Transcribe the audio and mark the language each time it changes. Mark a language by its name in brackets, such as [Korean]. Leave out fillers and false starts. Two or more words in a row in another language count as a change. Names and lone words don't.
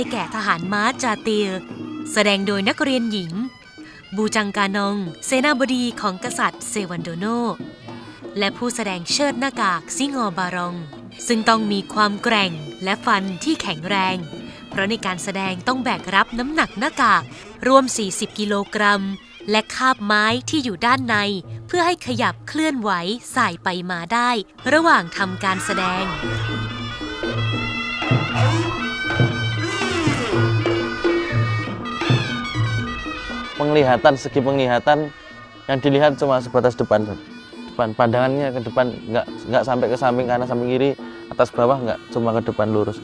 [Thai] แก่ทหารม้าจาตีร์แสดงโดยนักเรียนหญิงบูจังกานองเสนาบดีของกษัตริย์เซวันโดโนและผู้แสดงเชิดหน้ากากซิงอบารองซึ่งต้องมีความแกร่งและฟันที่แข็งแรงเพราะในการแสดงต้องแบกรับน้ำหนักหน้ากากรวม40 กิโลกรัมและคาบไม้ที่อยู่ด้านในเพื่อให้ขยับเคลื่อนไหวสายไปมาได้ระหว่างทำการแสดง [Indonesian] segi penglihatan yang dilihat cuma sebatas depan pandangannya ke depan, nggak sampai ke samping kanan samping kiri atas bawah, nggak cuma ke depan lurus.